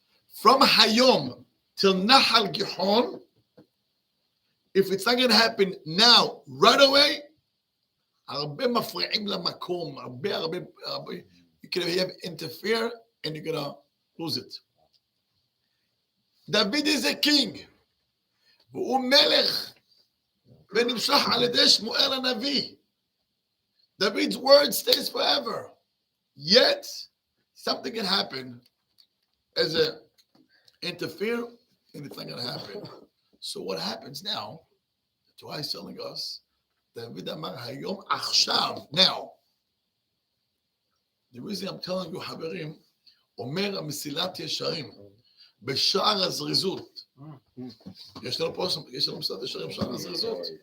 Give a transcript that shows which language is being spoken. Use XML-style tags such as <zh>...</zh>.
<en>From Hayom till Nahal Gihon, if it's not going to happen now, right away,</en> <he>הרבה מפריעים למקום, הרבה,</he> <en>you can have interfere and you're going to lose it. David is a king,</en> <he>והוא מלך, ונמשך על ידי שמואל הנביא.</he> <en>David's word stays forever. Yet, something can happen as a interfere, and it's not going to happen. So what happens now? The Torah is telling us that now. The reason I'm telling you,</en> <he>חברים, אומר המסילת ישרים, בשער הזריזות. יש לנו פה, יש לנו מסילת ישרים בשער הזריזות.</he>